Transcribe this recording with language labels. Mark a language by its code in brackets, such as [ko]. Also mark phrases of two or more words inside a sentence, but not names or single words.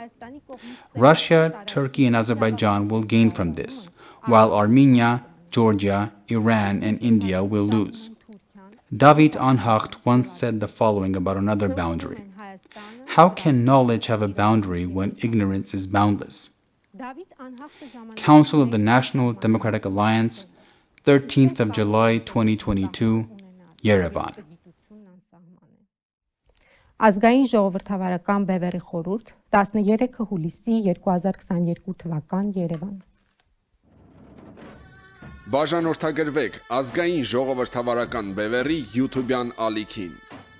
[en] Russia, Turkey, and Azerbaijan will gain from this, while Armenia, Georgia, Iran, and India will lose. David Anhacht once said the following about another boundary. How can knowledge have a boundary when ignorance is boundless? Council of the National Democratic Alliance, 13th of July 2022, Yerevan. [hy] Ազգային-Ժողովրդավարական Բևեռի խորհուրդ 13 հուլիսի 2022 թվական Երևան։ Բաժանորդագրվեք Ազգային-Ժողովրդավարական Բևեռի YouTube-յան ալիքին։